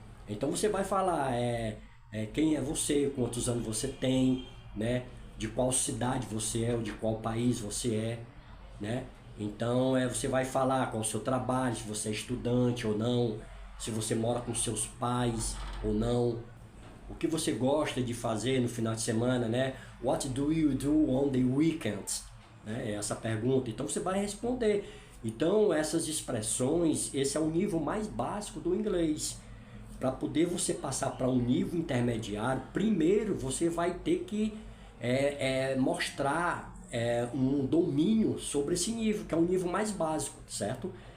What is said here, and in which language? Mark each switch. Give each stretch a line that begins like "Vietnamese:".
Portuguese: Então você vai falar quem é você, quantos anos você tem, né? De qual cidade você é, ou de qual país você é, né? Então você vai falar qual é o seu trabalho, se você é estudante ou não, se você mora com seus pais ou não, o que você gosta de fazer no final de semana, né?
English: What do you do on the weekends?
Portuguese: Né? Essa pergunta. Então você vai responder. Então essas expressões, esse é o nível mais básico do inglês. Para poder você passar para um nível intermediário, primeiro você vai ter que mostrar um domínio sobre esse nível, que é o nível mais básico, certo?